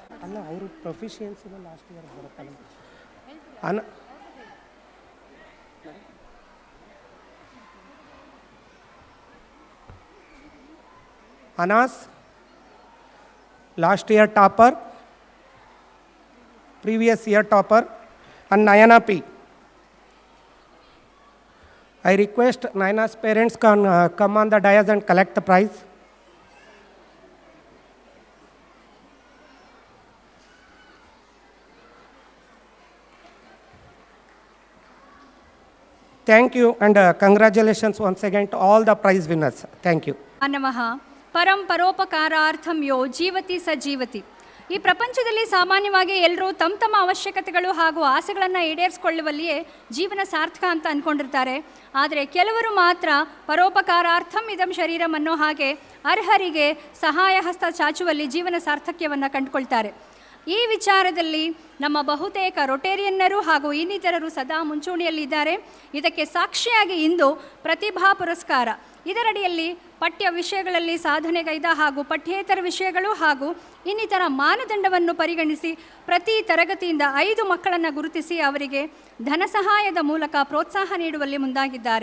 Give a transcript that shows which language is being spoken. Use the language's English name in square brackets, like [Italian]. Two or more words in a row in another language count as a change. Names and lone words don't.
[Kannada] ಅಲ್ಲ ಅವರು [English] proficiency-ge last year ಬರುತ್ತಲ್ಲ Anas, last year topper, previous year topper, and Nayana P. I request Nayana's parents can come on the dais and collect the prize. Thank you and congratulations once again to all the prize winners. Thank you. [Sanskrit] ನಮಃ ಪರಂ ಪರೋಪಕಾರಾರ್ಥಂ ಯೋ ಜೀವತಿ ಸ ಜೀವತಿ. [Kannada] ಈ ಪ್ರಪಂಚದಲ್ಲಿ ಸಾಮಾನ್ಯವಾಗಿ ಎಲ್ಲರೂ ತಮ್ಮ ತಮ್ಮ ಅವಶ್ಯಕತೆಗಳು ಹಾಗೂ ಆಸೆಗಳನ್ನು ಈಡೇರಿಸಿಕೊಳ್ಳುವಲ್ಲಿಯೇ ಜೀವನ ಸಾರ್ಥಕ ಅಂತ ಅಂದ್ಕೊಂಡಿರ್ತಾರೆ. ಆದರೆ ಕೆಲವರು ಮಾತ್ರ [Sanskrit] ಪರೋಪಕಾರಾರ್ಥಂ ಇದಂ ಶರೀರಂ [Kannada] ಅನ್ನೋ ಹಾಗೆ ಅರ್ಹರಿಗೆ ಸಹಾಯ ಹಸ್ತ ಚಾಚುವಲ್ಲಿ ಜೀವನ ಸಾರ್ಥಕ್ಯವನ್ನು ಕಂಡುಕೊಳ್ತಾರೆ. ಈ ವಿಚಾರದಲ್ಲಿ ನಮ್ಮ ಬಹುತೇಕ ರೊಟೇರಿಯನ್ನರು ಹಾಗೂ ಇನ್ನಿತರರು ಸದಾ ಮುಂಚೂಣಿಯಲ್ಲಿದ್ದಾರೆ. ಇದಕ್ಕೆ ಸಾಕ್ಷಿಯಾಗಿ ಇಂದು ಪ್ರತಿಭಾ ಪುರಸ್ಕಾರ, ಇದರಡಿಯಲ್ಲಿ ಪಠ್ಯ ವಿಷಯಗಳಲ್ಲಿ ಸಾಧನೆಗೈದ ಹಾಗೂ ಪಠ್ಯೇತರ ವಿಷಯಗಳು ಹಾಗೂ ಇನ್ನಿತರ ಮಾನದಂಡವನ್ನು ಪರಿಗಣಿಸಿ ಪ್ರತಿ ತರಗತಿಯಿಂದ 5 ಮಕ್ಕಳನ್ನು ಗುರುತಿಸಿ ಅವರಿಗೆ ಧನ ಸಹಾಯದ ಮೂಲಕ ಪ್ರೋತ್ಸಾಹ ನೀಡುವಲ್ಲಿ ಮುಂದಾಗಿದ್ದಾರೆ.